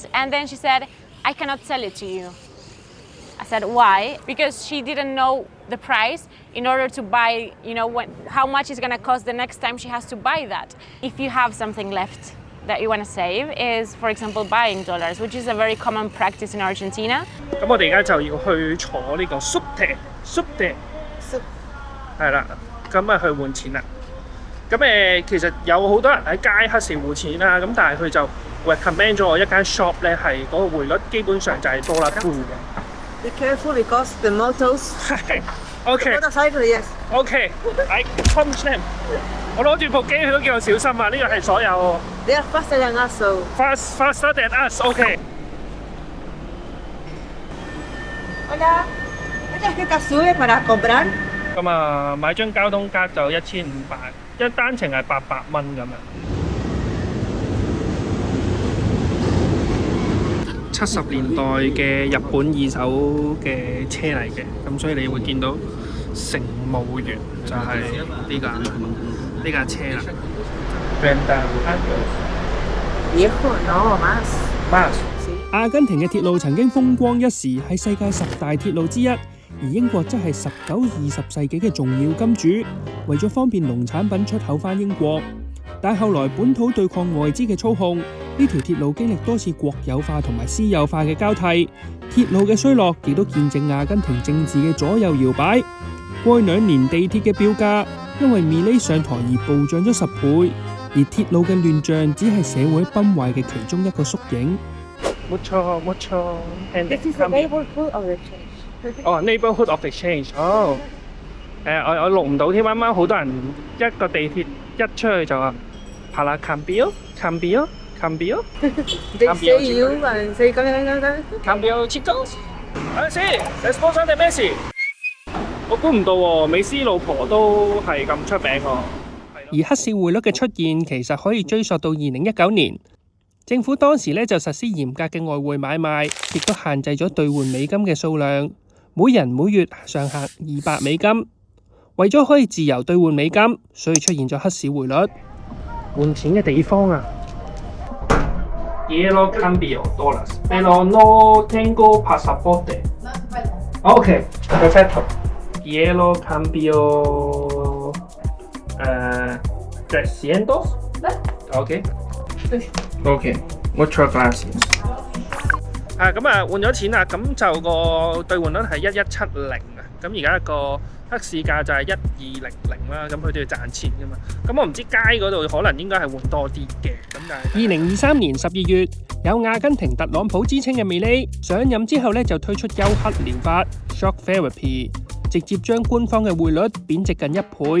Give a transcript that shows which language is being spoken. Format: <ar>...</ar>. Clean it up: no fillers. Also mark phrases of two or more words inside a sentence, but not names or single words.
<en>And then she said, I cannot sell it to you. I said, why? Because she didn't know the price in order to buy, how much it's gonna cost the next time she has to buy that. If you have something left that you want to save is, for example, buying dollars, which is a very common practice in Argentina.</en> <yue>咁我哋而家就要去坐呢個 subte，係啦，咁去換錢啦。咁其實有好多人喺街黑市換錢啦，咁但係佢就 recommend 咗我一間 shop 咧，係嗰個匯率基本上就係多啦2嘅。</yue> <en>Be careful because the motos. OK. The motorcycle, yes. OK. I punch them.</en> <yue>我攞住部機，佢都叫我小心啊！呢個係所有。</yue> <en>They are faster than us, so. Faster than us. OK.</en> <es>Hola. ¿Qué tarjeta sube para comprar?</es> <yue>咁買張交通卡就1500，一單程係800蚊咁樣。70年代嘅日本2手嘅車嚟嘅，咁所以你會見到乘務員就係呢架車啦。</yue> <es>Viejo, no, más.</es> <yue>阿根廷嘅鐵路曾經風光一時，係世界10大鐵路之一。而英國則係19、20世紀嘅重要金主，為咗方便農產品出口返英國。但後來本土對抗外資嘅操控，呢條鐵路經歷多次國有化同埋私有化嘅交替，鐵路嘅衰落亦都見證阿根廷政治嘅左右搖擺。過去2年地鐵嘅票價因為Milei上台而暴漲咗10倍，而鐵路嘅亂象只係社會崩壞嘅其中一個縮影。</yue> <es>mucho.</es> <en>And This is the neighborhood of the change. Oh, neighborhood of exchange.</en> <yue>Oh. 我錄唔到添，啱啱好多人一個地鐵一出去就話</yue> <es>para cambio.</es> <en>They say you and say</en> <es>Cambio chicos. Sí, esposa de Messi.</es> <yue>我估唔到喎，美斯老婆都係咁出名喎。而黑市匯率嘅出現，其實可以追溯到2019年，政府當時就實施嚴格嘅外匯買賣，亦都限制咗兌換美金嘅數量，每人每月上限200美金。為咗可以自由兌換美金，所以出現咗黑市匯率。換錢嘅地方啊</yue> <es>，Yellow cambio dólares, pero no tengo pasaporte. Okay, perfecto. Yellow cambio 300. Okay. Okay. Muchas gracias.</es> <yue>咁換咗錢啦，咁就個兌換率係1170啊，咁而家個黑市價就係1200啦，咁佢都要賺錢噶嘛。咁我唔知街嗰度可能應該係換多啲嘅。咁但係2023年12月，有阿根廷特朗普之稱嘅美利上任之後就推出休克療法</yue> <en>（shock therapy），</en> <yue>直接將官方嘅匯率貶值近1倍。</yue>